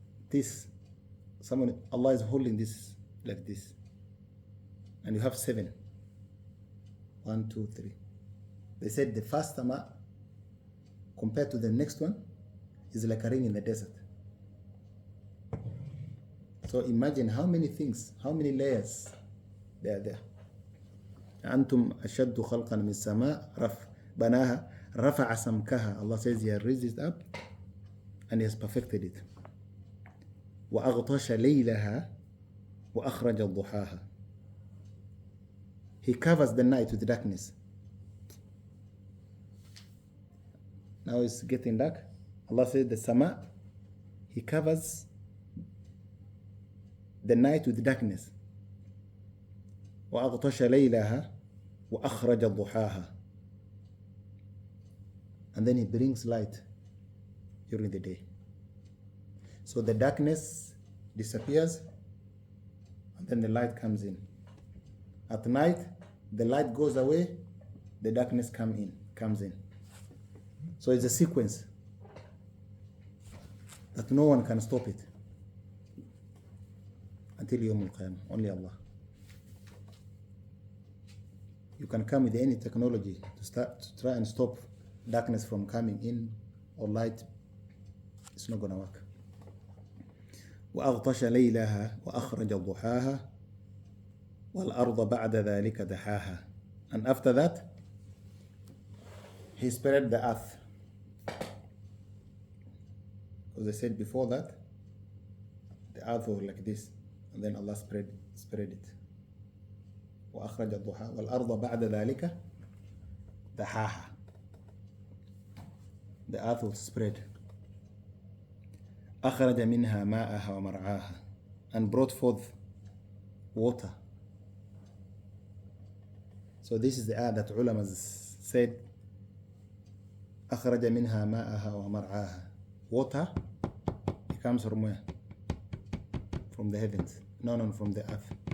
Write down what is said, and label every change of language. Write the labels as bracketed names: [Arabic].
[English] This, Allah is holding this like this. And you have 7. 1, 2, 3. They said the first sama compared to the next one is like a ring in the desert. So imagine how many things, how many layers they are there. [Arabic] أنتم أشد خلقا من السماء بناها رفع سمكها. [English] Allah says He has raised it up and He has perfected it. [Arabic] وأغطش ليلها وأخرج ضحاها. [English] He covers the night with darkness. Now it's getting dark. Allah says the sama, He covers the night with darkness. [Arabic] وأغطش ليلها وأخرج ضحاها. [English] And then He brings light during the day. So the darkness disappears and then the light comes in. At night, the light goes away, the darkness comes in. So it's a sequence that no one can stop it until Yawm al-Qiyamah. Only Allah. You can come with any technology to try and stop darkness from coming in or light. It's not going to work. [Arabic] وأغطش ليلها وأخرج ضحاها والأرض بعد ذلك دحاها. [English] And after that, He spread the earth. Because they said before that, the earth was like this, and then Allah spread it. [Arabic] وأخرج الضحى والأرض بعد ذلك دحاها. [English] The earth was spread. [Arabic] أخرج منها ماءها ومرعاها. [English] And brought forth water. So this is the ayah that ulama said [Arabic] أخرج منها ماءها ومرعاها. [English] Water, it comes from where? From the heavens. No, from the earth.